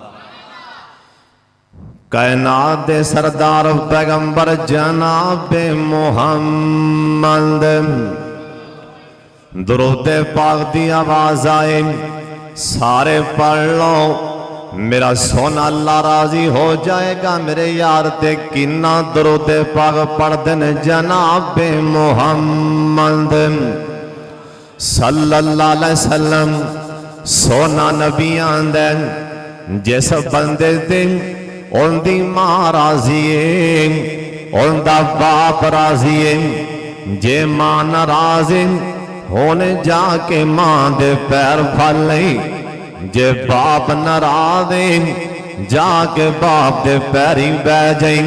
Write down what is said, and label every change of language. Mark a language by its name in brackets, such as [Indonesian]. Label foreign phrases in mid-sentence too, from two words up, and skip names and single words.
[Punjabi] ਕਾਇਨਾਤ ਦੇ ਸਰਦਾਰ ਪੈਗ਼ੰਬਰ ਜਨਾਬ ਮੁਹੰਮਦ ਦਰੂਦ ਪਾਕ ਦੀ ਆਵਾਜ਼ ਆਏ ਸਾਰੇ ਪੜ੍ਹ ਲੋ, ਮੇਰਾ ਸੋਨਾ ਅੱਲਾਹ ਰਾਜ਼ੀ ਹੋ ਜਾਏਗਾ। ਮੇਰੇ ਯਾਰ ਤੇ ਕਿੰਨਾ ਦਰੂਦ ਪਾਕ ਪੜ੍ਹਦੇ ਨੇ ਜਨਾਬ ਮੁਹੰਮਦ [Arabic] صلى الله عليه وسلم. [Punjabi] ਸੋਨਾ ਨਬੀਆਂ ਦੇ ਜਿਸ ਬੰਦੇ ਤੇ ਉਨਦੀ ਮਾਂ ਰਾਜ਼ੀ ਹੈ, ਉਨਦਾ ਬਾਪ ਰਾਜ਼ੀ ਹੈ। ਜੇ ਮਾਂ ਨਾਰਾਜ਼ ਹੈ ਹੋਣੇ ਜਾਕੇ ਮਾਂ ਦੇ ਪੈਰ ਫਲ ਲਈ, ਜੇ ਬਾਪ ਨਾਰਾਜ਼ ਹੈ ਜਾਕੇ ਬਾਪ ਦੇ ਪੈਰੀ ਬਹ ਜਾਈ।